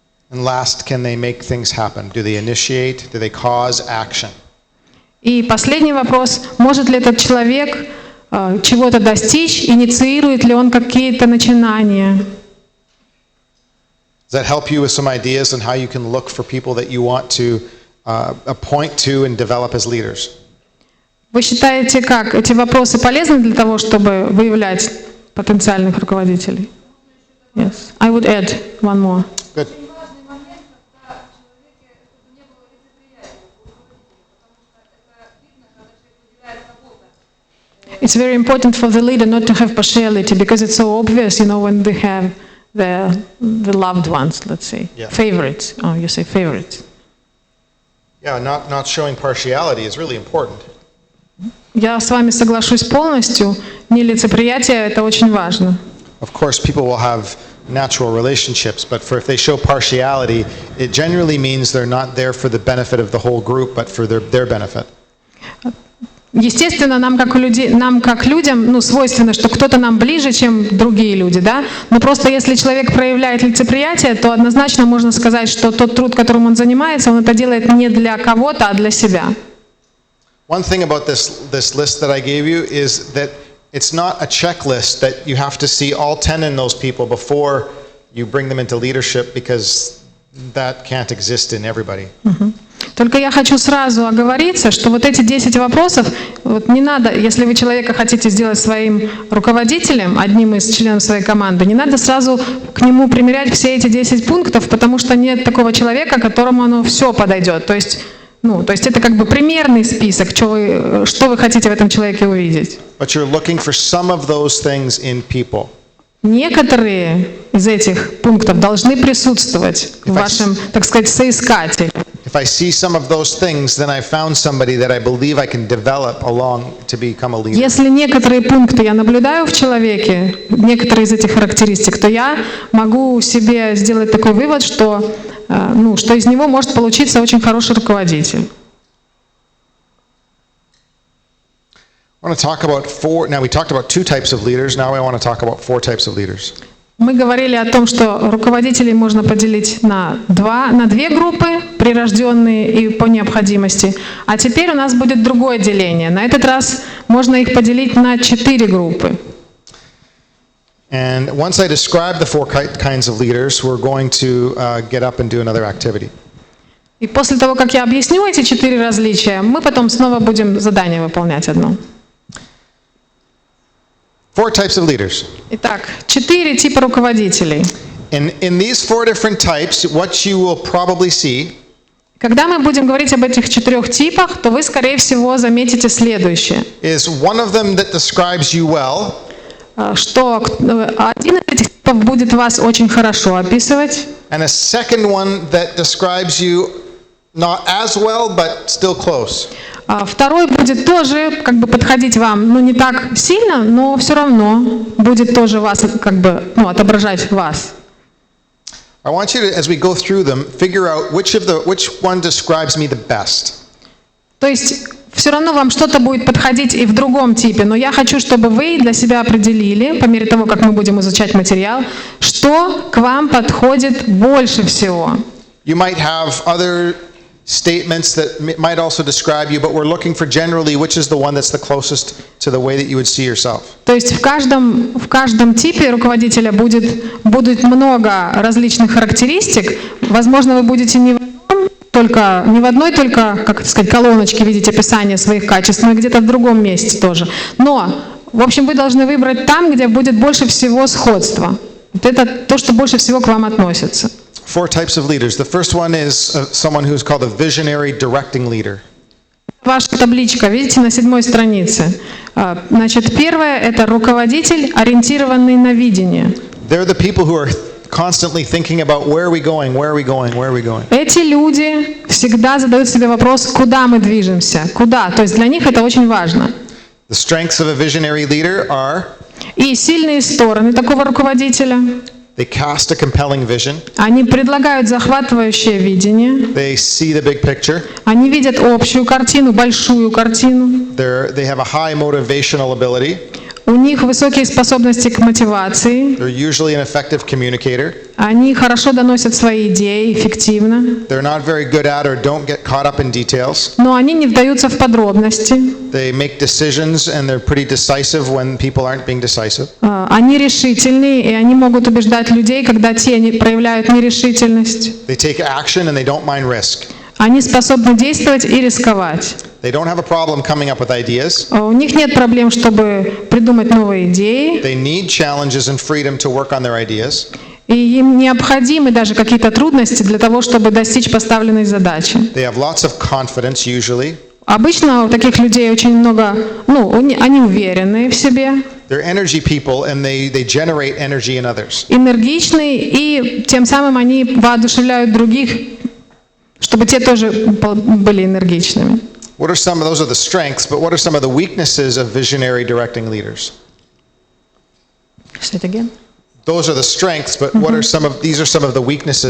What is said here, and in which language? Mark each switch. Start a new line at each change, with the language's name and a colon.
English: And last, can they make things happen? Do they initiate? Do they cause action?
Russian: И последний вопрос. Может ли этот человек чего-то достичь? Инициирует ли он какие-то начинания?
English: Does that help you with some ideas on how you can look for people that you want to appoint to and develop as leaders?
Russian: Вы считаете, как эти вопросы полезны для того, чтобы выявлять потенциальных руководителей?
English: Yes. I would add one more. Good. It's very important for the leader not to have partiality because it's so obvious, when they have the loved ones, let's say, Yeah. favorites. Oh, you say favorites. Yeah, not showing partiality is really important.
Russian: Я с вами соглашусь полностью. Нелицеприятие — это очень важно.
English: Of course, people will have natural relationships, but if they show partiality, it generally means they're not there for the benefit of the whole group, but for their benefit.
Russian: Естественно, нам как людям, свойственно, что кто-то нам ближе, чем другие люди, да? Но просто если человек проявляет лицеприятие, то однозначно можно сказать, что тот труд, которым он занимается, он это делает не для кого-то, а для себя.
English: One thing about this list that I gave you is that it's not a checklist that you have to see all 10 in those people before you bring them into leadership, because that can't exist in everybody.
Russian: Только я хочу сразу оговориться, что вот эти 10 вопросов, не надо, если вы человека хотите сделать своим руководителем, одним из членов своей команды, не надо сразу к нему примерять все эти 10 пунктов, потому что нет такого человека, которому оно все подойдет. То есть это как бы примерный список, что вы хотите в этом человеке увидеть.
English: But you're looking for some of those things in people.
Russian: Некоторые из этих пунктов должны присутствовать в вашем, так сказать, соискателе.
English: If I see some of those things, then I found somebody that I believe I can develop along to become a leader.
Russian: Если некоторые пункты я наблюдаю в человеке, некоторые из этих характеристик, то я могу себе сделать такой вывод, что, что из него может получиться очень хороший руководитель.
English: I want to talk about now we talked about 2 types of leaders, now I want to talk about 4 types of leaders.
Russian: Мы говорили о том, что руководителей можно поделить на две группы, прирожденные и по необходимости. А теперь у нас будет другое деление. На этот раз можно их поделить на 4 группы.
English: And once I describe the 4 kinds of leaders, we're going to get up and do another activity.
Russian: И после того, как я объясню эти 4 различия, мы потом снова будем задание выполнять одно.
English: 4 types of leaders.
Russian: Итак, 4 типа руководителей.
English: In these 4 different types, what you will probably see
Russian: Когда мы будем говорить об этих 4 типах, то вы, скорее всего, заметите следующее.
English: is one of them that describes you well,
Russian: Что один из этих типов будет вас очень хорошо описывать,
English: and a second one that describes you not as well, but still close.
Russian: а второй будет тоже как бы подходить вам, не так сильно, но все равно будет тоже вас как бы отображать вас.
English: I want you to, as we go through them, figure out which one describes me the best.
Russian: То есть все равно вам что-то будет подходить и в другом типе, но я хочу, чтобы вы для себя определили, по мере того, как мы будем изучать материал, что к вам подходит больше всего.
English: You might have other statements that might also describe you, but we're looking for generally which is the one that's the closest to the way that you would see yourself.
Russian: То есть в каждом типе руководителя будет много различных характеристик. Возможно, вы будете не в одной только, как сказать, колоночке видеть описание своих качеств, но и где-то в другом месте тоже. Но, в общем, вы должны выбрать там, где будет больше всего сходства. Вот это то, что больше всего к вам относится.
English: 4 types of leaders. The first one is someone who's called a visionary directing leader.
Russian: Ваша табличка, видите, на 7 странице. Значит, первое — это руководитель, ориентированный на видение.
English: They're the people who are constantly thinking about where are we going, where are we going, where are we going.
Russian: Эти люди всегда задают себе вопрос, куда мы движемся, куда. То есть для них это очень важно.
English: The strengths of a visionary leader are
Russian: И сильные стороны такого руководителя.
English: they cast a compelling vision,
Russian: Они предлагают захватывающее видение.
English: they see the big picture,
Russian: Они видят общую картину, большую картину.
English: they have a high motivational ability,
Russian: У них высокие способности к мотивации.
English: they're usually an effective communicator,
Russian: Они хорошо доносят свои идеи, эффективно.
English: they're not very good at or don't get caught up in details,
Russian: Но они не вдаются в подробности.
English: they make decisions and they're pretty decisive when people aren't being decisive.
Russian: Они решительные, и они могут убеждать людей, когда те не проявляют нерешительность.
English: They take action and they don't mind risk.
Russian: Они способны действовать и рисковать.
English: They don't have a problem coming up with ideas.
Russian: У них нет проблем, чтобы придумать новые идеи,
English: They need challenges and freedom to work on their ideas.
Russian: и им необходимы даже какие-то трудности для того, чтобы достичь поставленной задачи.
English: They have lots of confidence usually.
Russian: Обычно у таких людей очень много, они уверены в себе, They're energy people and they generate energy in others. энергичны, и тем самым они воодушевляют других, чтобы те тоже были энергичными.
English: Those are the strengths, but what are some of the weaknesses of visionary directing leaders? Say it again. Those are the strengths, but these are some of the weaknesses.